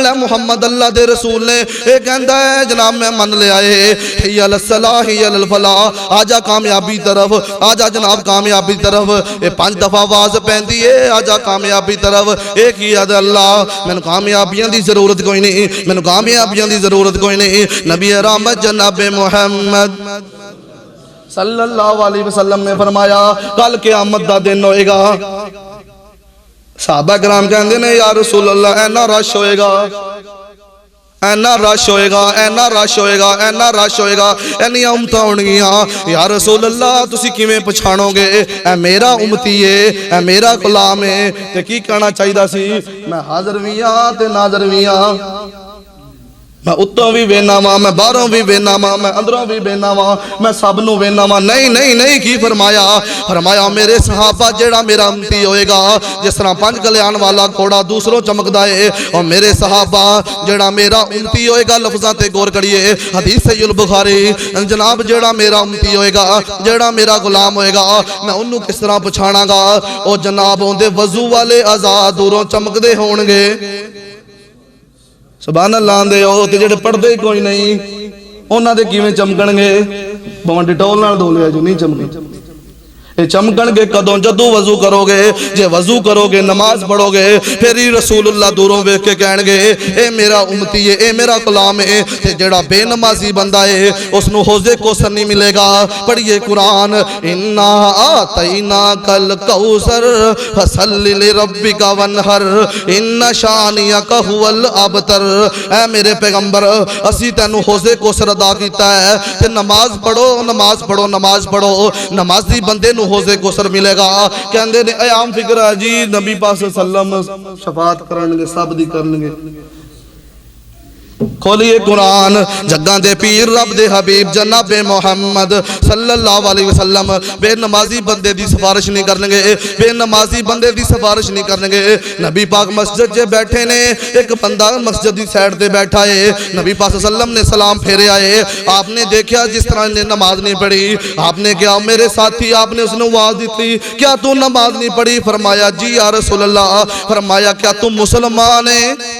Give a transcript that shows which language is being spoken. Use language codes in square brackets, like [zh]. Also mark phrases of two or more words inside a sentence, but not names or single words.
[pa] لے محمد اللہ دے رسول نے یہ کہندا ہے جناب میں من لے آئے [ar] حی علی الصلاح حی علی الفلاح [pa] آجا کامیابی طرف آجا جناب کامیابی طرف یہ 5 دفعہ آواز پہندی ہے آجا کامیابی طرف ایک ہی یاد اللہ میں نے کامیابیاں دی ضرورت کوئی نہیں میں نے کامیابیاں دی ضرورت کوئی نہیں نبی رحمت جناب محمد [ar] صلی اللہ علیہ وسلم [pa] نے فرمایا کل قیامت دا دن ہوئے گا صحابہ کرام کہندے نے [ar] یا رسول اللہ [pa] اینا رش ہوئے گا اینا رش ہوئے گا اینا رش ہوئے گا اینا رش ہوئے گا اینی امتاں ہونگیاں [ar] یا رسول اللہ [pa] تسی کیویں پہچانو گے اے میرا امتی ہے اے میرا غلام ہے تے کی کہنا چاہیدا سی میں حاضر ویاں تے ناظر ویاں میں اتوں بھی وینا وا میں باہروں بھی وینا وا میں اندروں بھی وینا وا میں سب نو وینا وا نہیں نہیں نہیں کی فرمایا فرمایا میرے صحابہ جیڑا میرا امتی ہوئے گا جس طرح پنج کلیان والا گھوڑا دوسروں چمکدا ہے اور میرے صحابہ جیڑا میرا امتی ہوئے گا لفظاں تے غور کریے حدیث صحیح البخاری جناب جیڑا میرا امتی ہوئے گا جیڑا میرا غلام ہوئے گا میں انہوں کس طرح پچھانا گا او جناب ہوندے وضو والے اعضاء دوروں چمکدے ہون گے [ar] سبحان اللہ [pa] دے او تے جڑے پڑھدے کوئی نہیں انہاں دے کیویں چمکن گے بھاویں ڈٹول نال دھو لیا جو نہیں چمکے اے چمکن گے کدوں جدوں وضو کرو گے جے وضو کرو گے نماز پڑھو گے پھر ہی رسول اللہ دوروں ویکھ کے کہن گے اے میرا امتی ہے اے میرا غلام ہے تے جڑا بے نمازی بندہ ہے اس نو حوض کوثر نہیں ملے گا پڑھیے قرآن [ar] انا آتیناک الکوثر فصل لربک وانحر ان شانئک هو الابتر [pa] اے میرے پیغمبر اسی تینوں حوض کوثر عطا کیتا ہے تے نماز پڑھو نماز پڑھو نماز پڑھو نمازی بندے نو حوض کوثر ملے گا کہندے نے اے عام فکر ہے جی نبی پاک [ar] صلی اللہ علیہ وسلم [pa] شفاعت کرنگے سب دی کرنگے کھولیے قرآن جگاں دے پیر رب دے حبیب جناب محمد [ar] صلی اللہ علیہ وسلم [pa] بے نمازی بندے دی سفارش نہیں کرنگے بے نمازی بندے دی سفارش نہیں کرنگے نبی پاک مسجد جے بیٹھے نے ایک بندہ مسجد دی سائٹ دے بیٹھا ہے نبی پاک [ar] صلی اللہ علیہ وسلم [pa] نے سلام پھیرے آئے آپ نے دیکھا جس طرح نے نماز نہیں پڑھی آپ نے کہا میرے ساتھی آپ نے اس نے آواز دیتی کیا تو نماز نہیں پڑھی فرمایا جی [ar] یا رسول اللہ [pa] فرمایا [ur] کیا تم مسلمان ہیں